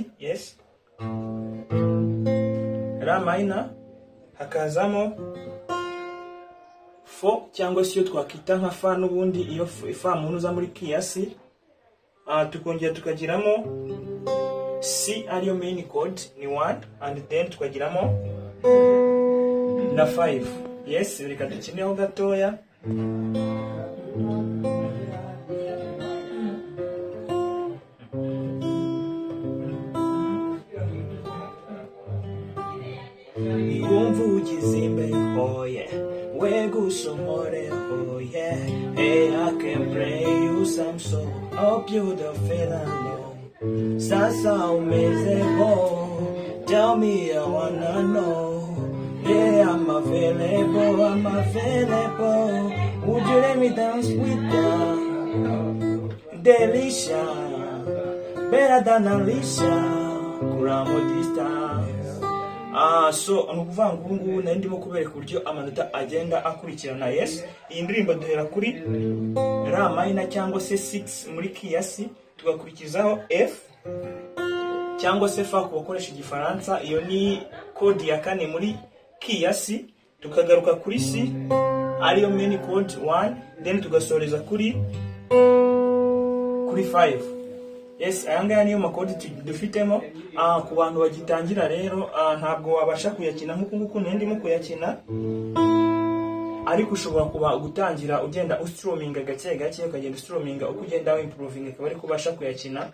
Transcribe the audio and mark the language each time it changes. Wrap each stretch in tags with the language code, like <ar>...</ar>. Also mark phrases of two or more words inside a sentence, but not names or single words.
<rw>Yes, La minor, hakazamo fo cyangwa se iyo twakita nka fa n'ubundi iyo fa munuza muri key ya C. Tukongera tukagiramo C ariyo</rw> <en>main chord</en> <rw>ni 1,</rw> <en>and then</en> <rw>tukagiramo na 5. Yes, reka dukineho gatoya. Yumva ugizimbe,</rw> <en>oh yeah, wegusomore, oh yeah. Hey, I can play you some song, hope you don't feel alone.</en> <sw>Sasa umezebo,</sw> <en>tell me I wanna know. Yeah, I'm available. Would you let me dance with you? Delicious, better than Alicia.</en> <rw>Kuramo distance. So nukuvuga ngo ubu nari ndimo kubereka uburyo amanota agenda akurikirana. Yes, iyi ndirimbo duhera kuri La minor cyangwa se 6 muri key ya C, tugakurikizaho F cyangwa se fa ku bakoresha igifaransa, iyo ni kodi ya kane muri key ya C, tukagaruka kuri C ariyo</rw> <en>main chord</en> <rw>1, then tugasoreza kuri 5. Yes, ayangaya niyo makodi dufitemo. Ku bantu bagitangira rero, ntabwo wabasha kuyakina nk'uko ndimo kuyakina, ariko ushobora kuba gutangira ugenda ustruminga gake gake, ukagenda ustruminga uko ugenda improving akaba ari kubasha kuyakina.</rw>